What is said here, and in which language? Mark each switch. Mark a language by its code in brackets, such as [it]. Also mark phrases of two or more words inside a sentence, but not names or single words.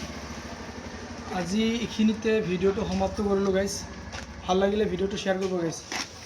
[as] আজি এইখিনিতে ভিডিঅ'টো সমাপ্ত কৰিলো গাইছ ভাল লাগিলে ভিডিঅ'টো শ্বেয়াৰ কৰিব গাইছ।